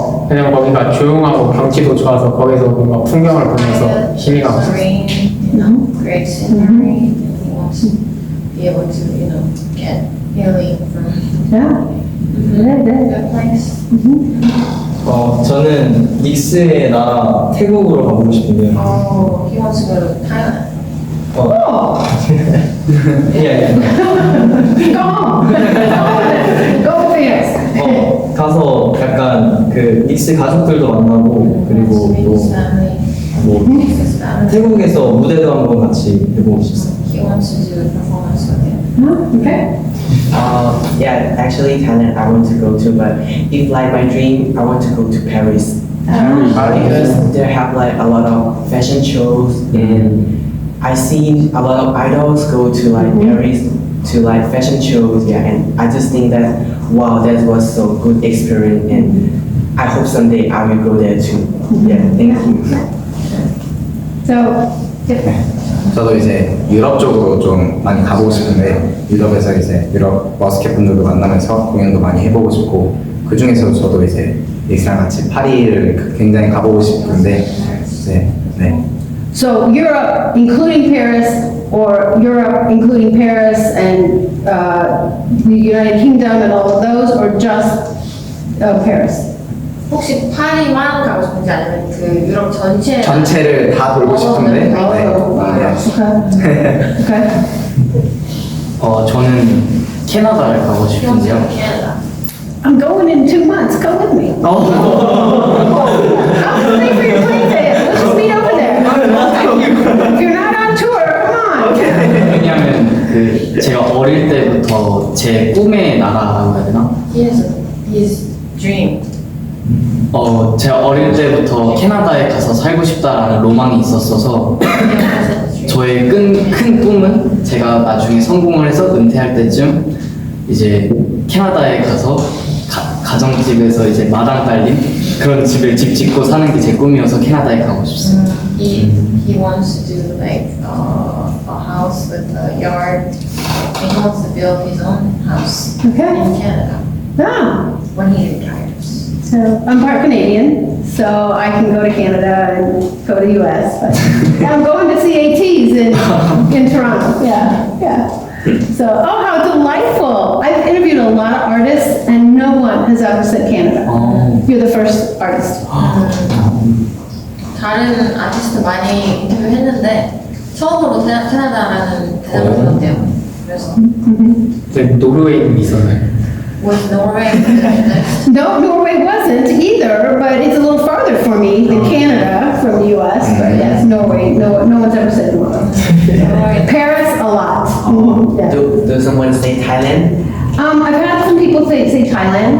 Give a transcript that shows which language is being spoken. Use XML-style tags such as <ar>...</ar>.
<ko>왜냐면 거기가 조용하고 경치도 좋아서 거기서 뭔가 풍경을 보면서 힘이 가고 싶어.</ko> <en>Serene, No? great scenery. He wants to be able to, get healing from Yeah. Yeah, yeah. that place.</en> <ko>저는 닉스의 나라 태국으로 가보고 싶은데요.</ko> <en>Oh, he wants to go to Thailand. Oh,</en> <ko>예.</ko> <en>go home. Go fast.</en> <ko>가서 약간 그 닉스 가족들도 만나고 그리고</ko> <en>Meet his</en> <ko>또</ko> <en>family.</en> <ko>뭐</ko> <en>Meet his family.</en> <ko>태국에서 무대도 한번 같이 해보고 싶습니다.</ko> <en>He wants to do a performance with him. Okay. Yeah, actually Thailand I want to go to, but if like my dream, I want to go to Paris. Because they have like a lot of fashion shows, and I seen a lot of idols go to like Paris to like fashion shows. Yeah, and I just think that wow, that was so good experience, and I hope someday I will go there too. Yeah, thank you. So, yeah.</en> <ko>저도 이제 유럽 쪽으로 좀 많이 가보고 싶은데 유럽에서 이제 유럽 머스켓 분들도 만나면서 공연도 많이 해보고 싶고 그 중에서도 저도 이제 닉스랑 같이 파리를 굉장히 가보고 싶은데 이제 네.</ko> <en>So Europe, including Paris, or Europe, including Paris and the United Kingdom and all of those, or just Paris?</en> <ko>혹시 파리만 가고 싶은지 아니면 그 유럽 전체? 전체를 다 돌고 싶은데 네.</ko> <en>Okay. Okay.</en> <ko>저는 캐나다를 가고</ko> <en>He wants to go</en> <ko>싶은데요.</ko> <en>to Canada. I'm going in 2 months. Come with me. I'll pay for your plane ticket. Let's just meet over there. If you're not on tour, come on.</en> <ko>왜냐면 그 제가 어릴 때부터 제 꿈의 나라라고 해야 되나?</ko> <en>He has his dream.</en> <ko>제가 어릴 때부터 캐나다에 가서 살고 싶다라는 로망이 있었어서</ko> <en>He has his dream.</en> <ko>저의 큰 꿈은 제가 나중에 성공을 해서 은퇴할 때쯤 이제 캐나다에 가서 가정집에서 이제 마당 깔린 그런 집을 집 짓고 사는 게 제 꿈이어서 캐나다에 가고 싶습니다.</ko> <en>He wants to do like a house with a yard. And he wants to build his own house Okay. in Canada Ah, when he retires. so I'm part Canadian, so I can go to Canada and go to US. But I'm going to CATs in Toronto. Yeah. So, oh, how delightful! I've interviewed a lot of artists, and no one has ever said Canada. You're the first artist.</en> <ko>다른 아티스트 많이 인터뷰했는데 처음으로 캐나다라는 대답을 들었대요. 그래서 이제 노르웨이는 있었나요?</ko> <en>with Norway next. No, Norway wasn't either, but it's a little farther for me than Canada from the US. But yes, Norway. No one's ever said Norway. Paris, a lot. Yeah. Do someone say Thailand? I've had some people say Thailand.</en>